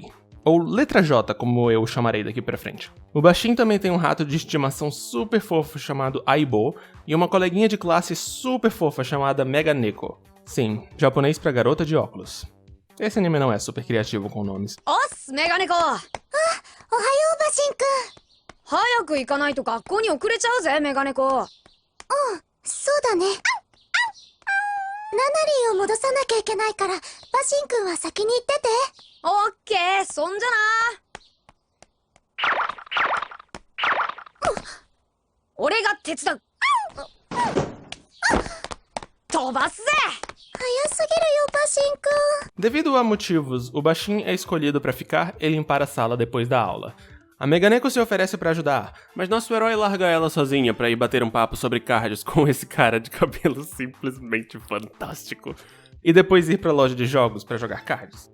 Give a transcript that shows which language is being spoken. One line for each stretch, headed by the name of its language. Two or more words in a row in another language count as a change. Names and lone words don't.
Portuguese: Ou letra J, como eu chamarei daqui pra frente. O Bashin também tem um rato de estimação super fofo chamado Aibo e uma coleguinha de classe super fofa chamada Meganeko. Sim, japonês pra garota de óculos. Esse anime não é super criativo com nomes.
Japanese: Oss, Meganeko! おはよう、バシン君! 早く行かないと学校に遅れちゃうぜ、メガネコ。そうだね。ナナリーを戻さなきゃいけないから、バシン君は先に行ってて。オッケー、そんじゃな。俺が手伝う。飛ばすぜ。早すぎるよ、バシン君。
Portuguese: Devido a motivos, o Bashin é escolhido pra ficar e limpar a sala depois da aula. A Meganeko se oferece pra ajudar, mas nosso herói larga ela sozinha pra ir bater um papo sobre cards com esse cara de cabelo simplesmente fantástico, e depois ir pra loja de jogos pra jogar cards.